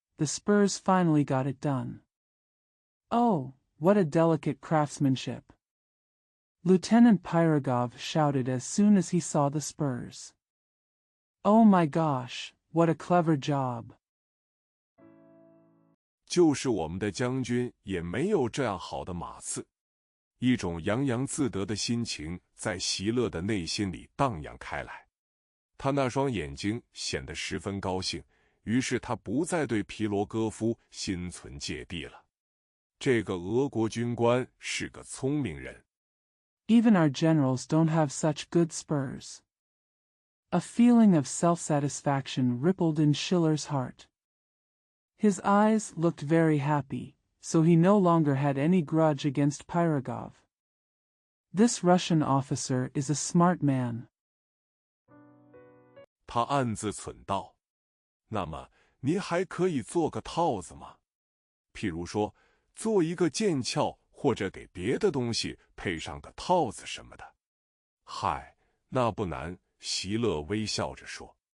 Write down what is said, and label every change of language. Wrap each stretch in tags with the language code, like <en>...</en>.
<en>The Spurs finally got it done. Oh, what a delicate craftsmanship! Lieutenant Pirogov shouted as soon as he saw the Spurs. Oh my gosh, what a clever job!</en> <zh>就是我们的将军也没有这样好的马刺。一种洋洋自得的心情在席勒的内心里荡漾开来，他那双眼睛显得十分高兴，于是他不再对皮罗戈夫心存芥蒂了。这个俄国军官是个聪明人。</zh> <en>Even our generals don't have such good spurs. A feeling of self-satisfaction rippled in Schiller's heart. His eyes looked very happy, so he no longer had any grudge against Pirogov. This Russian officer is a smart man.</en> <zh>他暗自忖道：那么您还可以做个套子吗？譬如说，做一个剑鞘，或者给别的东西配上个套子什么的。嗨，那不难，席勒微笑着说。</zh>